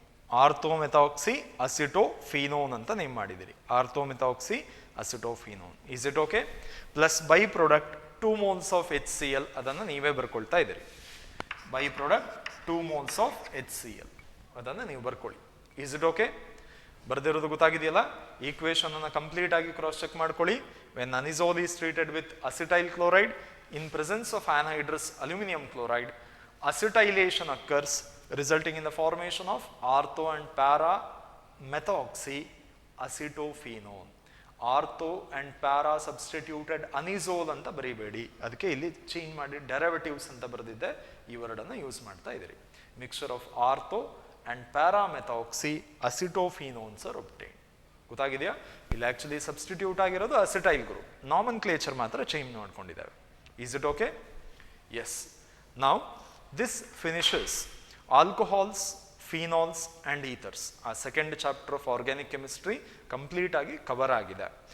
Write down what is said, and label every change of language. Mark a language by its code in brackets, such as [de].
[kn] Orthomethoxy acetophenone ಅಂತ name ಮಾಡಿದಿರಿ. [en] Orthomethoxy acetophenone. Is it okay? Plus byproduct 2 moles of HCl, [kn] ಅದನ್ನು ನೀವೇ ಬರ್ಕೊಳ್ತಾ ಇದ್ದೀರಿ. [en] Byproduct 2 moles of HCl, [kn] ಅದನ್ನು ನೀವು ಬರ್ಕೊಳ್ಳಿ. [en] Is it okay? [kn] ಬರ್ದಿರೋದು ಗೊತ್ತಾಗಿದೆಯಲ್ಲ? ಈಕ್ವೇಶನ್ ಅನ್ನು ಕಂಪ್ಲೀಟ್ ಆಗಿ ಕ್ರಾಸ್ ಚೆಕ್ ಮಾಡ್ಕೊಳ್ಳಿ. [en] When anisole is treated with acetyl chloride in presence of anhydrous aluminum chloride, acetylation occurs resulting in the formation of ortho and para methoxy acetophenone. [kn] Ortho and para substituted ಅನಿಸೋಲ್ ಅಂತ ಬರೀಬೇಡಿ, ಅದಕ್ಕೆ ಇಲ್ಲಿ change ಮಾಡಿ derivatives ಅಂತ ಬರೆದಿದ್ದೆ, ಈ ವರ್ಡನ್ನು use ಮಾಡ್ತಾ ಇದ್ದೀರಿ. [en] Mixture of ortho and paramethoxy acetopheноnes are obtained. [kn] ಗೊತ್ತಾಗಿದೆಯಾ? ಇಲ್ಲಿ actually substitute ಆಗಿರೋದು ಅಸಿಟೈಲ್ ಗ್ರೂಪ್, ನಾಮನ್ಕ್ಲೇಚರ್ ಮಾತ್ರ change ಮಾಡ್ಕೊಂಡಿದ್ದಾವೆ. [en] Is it okay? Yes. Now this finishes alcohols, phenols and ethers. [kn] ಆ second chapter of organic chemistry complete ಆಗಿ cover ಆಗಿದೆ.